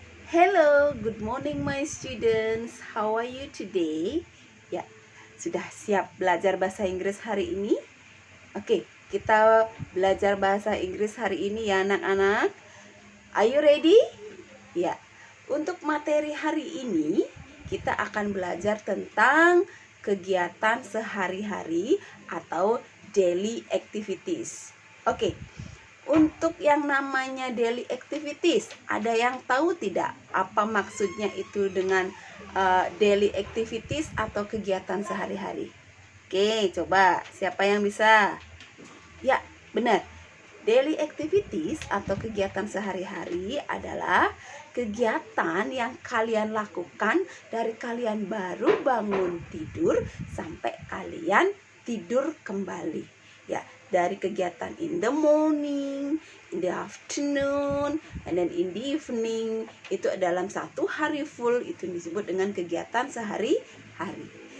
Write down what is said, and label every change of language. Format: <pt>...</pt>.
<en>Hello, good morning my students. How are you today?</en> <id>Ya, sudah siap belajar bahasa Inggris hari ini? Oke, kita belajar bahasa Inggris hari ini ya anak-anak.</id> <en>Are you ready?</en> <id>Ya, untuk materi hari ini kita akan belajar tentang kegiatan sehari-hari atau daily activities. Oke. Untuk yang namanya daily activities, ada yang tahu tidak apa maksudnya itu dengan daily activities atau kegiatan sehari-hari? Oke, coba siapa yang bisa? Ya, benar. Daily activities atau kegiatan sehari-hari adalah kegiatan yang kalian lakukan dari kalian baru bangun tidur sampai kalian tidur kembali. Ya, dari kegiatan</id> <en>in the morning, in the afternoon, and then in the evening.</en> <id>Itu dalam satu hari full, itu disebut dengan kegiatan sehari-hari.</id>